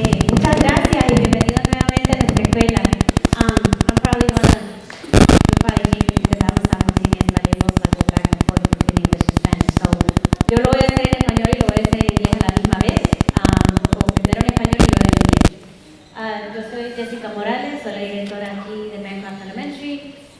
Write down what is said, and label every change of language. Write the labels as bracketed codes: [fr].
[es] Muchas gracias y bienvenidos nuevamente a nuestra escuela. [en] I'm probably you'll probably hate me because I'm simultaneous, but it looks like go back and forth between English and Spanish. [es] So, yo lo voy a hacer en español y lo voy a hacer en inglés a la misma vez, o primero en español y luego en inglés. Yo soy Jessica Morales, soy la directora aquí de Bancroft Elementary.